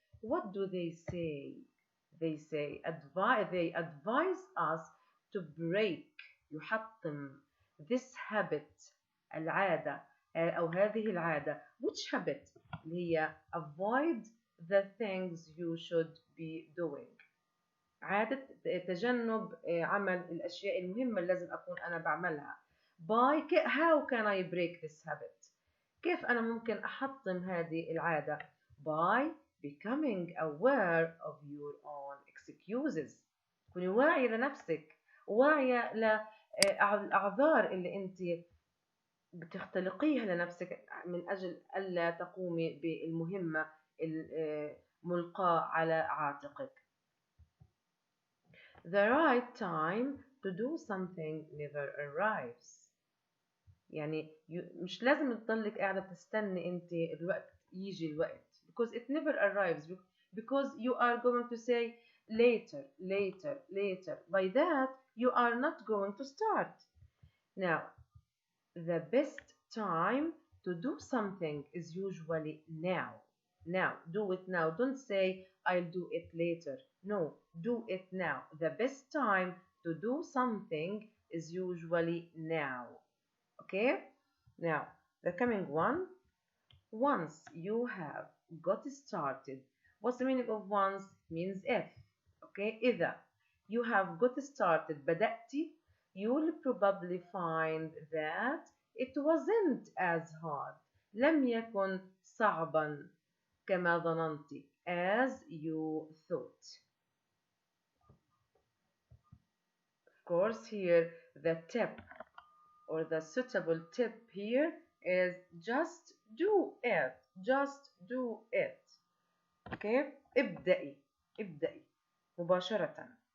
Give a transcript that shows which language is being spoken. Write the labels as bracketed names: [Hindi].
[English] What do they say? They advise us to break [Arabic] يحطم [English] this habit [Arabic] العادة أو هذه العادة. [English] Which habit؟ [Arabic] اللي هي [English] avoid the things you should be doing. [Arabic] عادة تجنب عمل الأشياء المهمة اللي لازم أكون أنا بعملها. [English] How can I break this habit؟ [Arabic] كيف أنا ممكن أحطم هذه العادة؟ [English] By becoming aware of your own excuses. [Arabic] كوني واعية لنفسك، واعية للأعذار اللي أنت بتختلقيها لنفسك من أجل ألا تقومي بالمهمة الملقاة على عاتقك. [English] The right time to do something never arrives. [Arabic] يعني مش لازم تضلك قاعدة بتستني أنت الوقت يجي الوقت. [English] Because it never arrives. Because you are going to say later. By that, you are not going to start. Now, the best time to do something is usually now. Now, do it now. Don't say, I'll do it later. No, do it now. The best time to do something is usually now. Okay? Now, the coming one. Once you have got started. What's the meaning of once? Means if. Okay? [Arabic] إذا [English] you have got started [Arabic] بدأتي, [English] you will probably find that it wasn't as hard. [Arabic] لم يكن صعبا كما ظننت, [English] as you thought. Of course, here the tip or the suitable tip here is just do it. Just do it. Okay? [Arabic] ابدأي مباشرة.